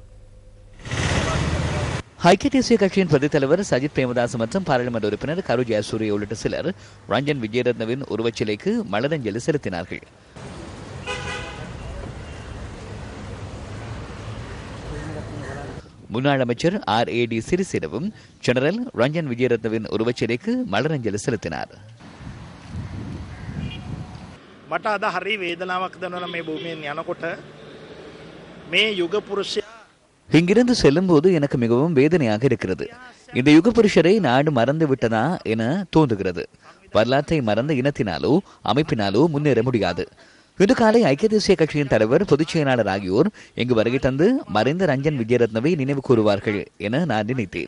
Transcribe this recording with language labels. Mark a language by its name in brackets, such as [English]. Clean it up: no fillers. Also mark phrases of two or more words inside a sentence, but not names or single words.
[Tamil] ஐக்கிய தேசிய கட்சியின் பிரதித் தலைவர் சஜித் பிரேமதாஸ் மற்றும் பாராளுமன்ற உறுப்பினர் கரு ஜெயசூரிய உள்ளிட்ட சிலர் ரஞ்சன் விஜயரத்னவின் உருவச்சிலைக்கு மலரஞ்சலி செலுத்தினார்கள். முன்னாள் அமைச்சர் RAD சிறிசேனவும் ஜெனரல் ரஞ்சன் விஜயரத்னவின் உருவச்சிலைக்கு மலரஞ்சலி செலுத்தினார். [Sinhala] මට අද හරි වේදනාවක් දැනුණා මේ භූමියෙන් යනකොට මේ යුග පුරුෂයා [Tamil] இங்கிருந்து செல்லும் போது எனக்கு மிகவும் வேதனையாக இருக்கிறது. இந்த யுக புருஷரை நாடு மறந்து விட்டதா என தோன்றுகிறது. வரலாற்றை மறந்த இனத்தினாலோ அமைப்பினாலோ முன்னேற முடியாது. இன்று காலை ஐக்கிய தேசிய கட்சியின் தலைவர் பொதுச் செயலாளர் ஆகியோர் இங்கு வருகை தந்து மறைந்த ரஞ்சன் விஜயரத்னவை நினைவு கூறுவார்கள் என நான் நினைத்தேன்.